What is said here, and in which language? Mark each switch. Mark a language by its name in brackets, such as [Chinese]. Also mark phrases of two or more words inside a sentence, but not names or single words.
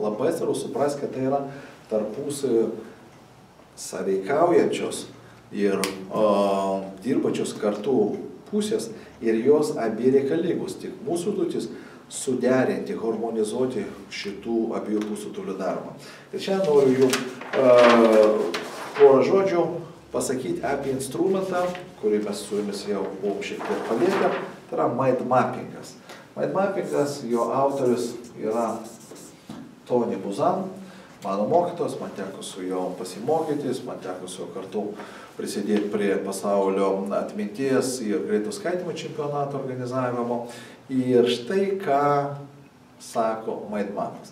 [Lithuanian] Labai svarbu suprasti, kad tai yra tarpusavy sąveikaujančios ir dirbančios kartu pusės ir jos abi reikalingos. Tik mūsų užduotis suderinti, harmonizuoti šitų abiejų pusrutulių darbą. Ir čia noriu jums porą žodžių pasakyti apie instrumentą, kurį mes su jumis jau buvom šiek tiek paliekę. Tai yra [English] mind mappingas. Mind mappingas, [Lithuanian] jo autorius yra Tony Buzan. Mano mokytojas, man teko su juo pasimokytis, man teko su juo kartu prisidėti prie pasaulio atminties ir greito skaitymo čempionato organizavimo. Ir štai ką sako [English] mind mapas.